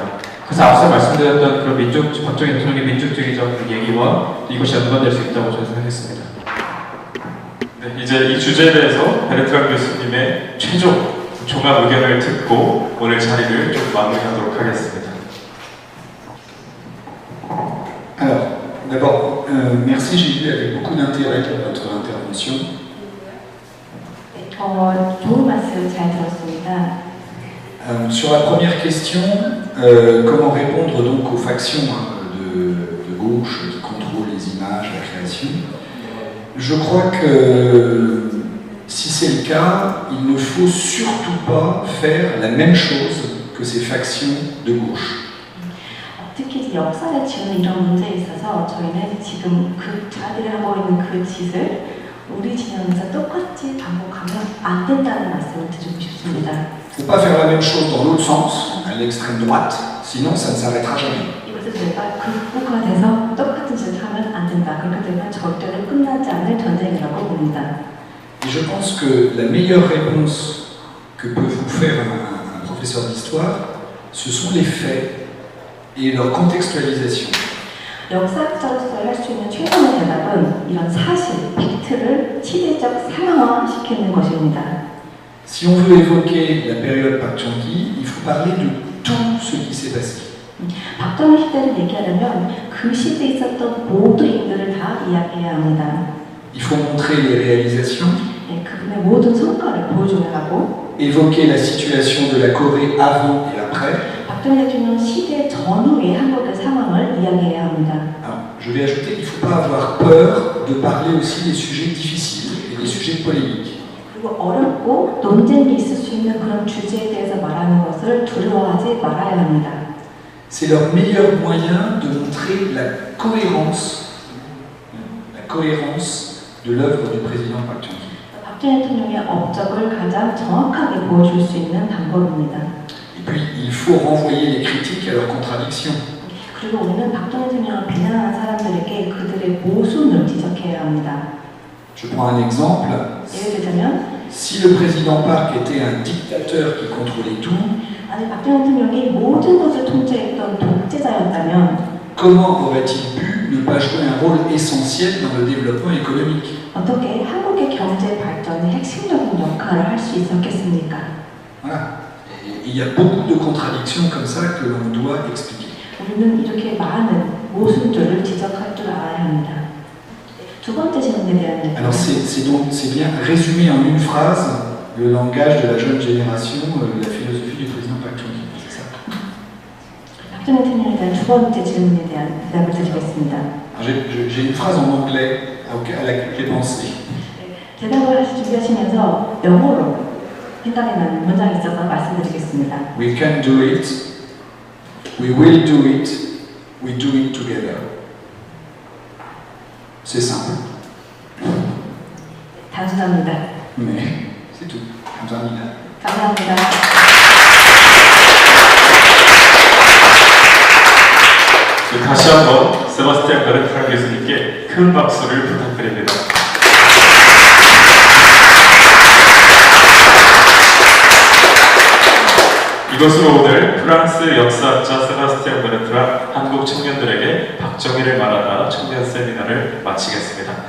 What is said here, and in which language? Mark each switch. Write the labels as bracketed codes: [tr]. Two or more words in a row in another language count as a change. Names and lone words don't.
[ko] 그래서 앞서 말씀드렸던 그런 박정희 대통령의 민족주의적 얘기와 이것이 연관될 수 있다고 저는 생각했습니다. 네, 이제 이 주제에 대해서 베르트랑 교수님의 최종 종합 의견을 듣고 오늘 자리를 좀 마무리하도록 하겠습니다. [fr] Alors, d'abord, merci, j'ai lu avec beaucoup d'intérêt votre intervention. [ko] 좋은 말씀 잘 들었습니다. [fr] Sur la première question, comment répondre donc aux factions de gauche qui contrôlent les images, la création, je crois que si c'est le cas, il ne faut surtout pas faire la même chose que ces factions de gauche. [ko] 특히 이제 역사를 지우는 이런 문제에 있어서 저희는 지금 그 자들이 하고 있는 그 짓을 우리 진영에서 똑같이 반복하면 안 된다는 말씀을 드리고 싶습니다. [fr] Il ne faut pas faire la même chose dans l'autre sens, à l'extrême droite, sinon ça ne s'arrêtera jamais. [ko] 이것을 저희가 극복화돼서 똑같은 짓을 하면 안 된다. 그렇게 되면 절대로 끝나지 않을 전쟁이라고 봅니다. [fr] Et je pense que la meilleure réponse que peut vous faire un professeur d'histoire, ce sont les faits et leur contextualisation. [ko] 역사학자로서 할 수 있는 최선의 대답은 이런 사실, 팩트를 시대적 상황화시키는 것입니다. [fr] Si on veut évoquer la période Park Chung-hee, il faut parler de tout ce qui s'est passé. [ko] 박정희 시대를 얘기하려면 그 시대에 있었던 모든 일들을 다 이야기해야 합니다. [fr] Il faut montrer les réalisations, [ko] 네, 그분의 모든 성과를 보여줘야 하고 [fr] évoquer la situation de la Corée avant et après. [ko] 박정희 대통령 시대 전후의 한국의 상황을 이야기해야 합니다. [fr] Alors, je vais ajouter qu'il ne faut pas avoir peur de parler aussi des sujets difficiles et des sujets polémiques. [ko] 그리고 어렵고 논쟁이 있을 수 있는 그런 주제에 대해서 말하는 것을 두려워하지 말아야 합니다. [fr] C'est leur meilleur moyen de montrer la cohérence de l'œuvre du président Park Chung-hee. [ko] 박정희 대통령의 업적을 가장 정확하게 보여줄 수 있는 방법입니다. [fr] Et puis, il faut renvoyer les critiques à leurs contradictions. [ko] 그리고 우리는 박정희 대통령을 비난하는 사람들에게 그들의 모순을 지적해야 합니다. [fr] Je prends un exemple. [ko] 예를 들자면 [fr] Si le président Park était un dictateur qui contrôlait tout, [ko] 아니 박정희 대통령이 모든 것을 통제했던 독재자였다면 [fr] comment aurait-il pu ne pas jouer un rôle essentiel dans le développement économique? [ko] 어떻게 한국의 경제 발전에 핵심적인 역할을 할 수 있었겠습니까? [fr] Voilà. Et il y a beaucoup de contradictions comme ça que l'on doit expliquer. [ko] 우리는 이렇게 많은 모순들을 지적할 줄 알아야 합니다. 두 번째 질문에 대한 [fr] Alors c'est bien résumer en une phrase le langage de la jeune génération, la philosophie du président Park Chung-hee, c'est ça. [ko] 박정희 대통령에 대한 두 번째 질문에 대한 대답을 드리겠습니다. [fr] J'ai une phrase en anglais à laquelle j'ai pensé. [ko] 대답을 준비하시면서 영어로 생각이 나는 문장이 있어서 말씀드리겠습니다. [en] We can do it, we will do it, we do it together. [fr] C'est simple, [ko] 단순합니다. [fr] mais c'est tout. [ko] 감사합니다. 감사합니다. 다시 한번 세바스티안 베르트랑 교수님께 큰 박수를 부탁드립니다. 이것으로 오늘 프랑스 역사학자 세바스티안 베르트랑 한국 청년들에게 박정희를 말하다 청년 세미나를 마치겠습니다.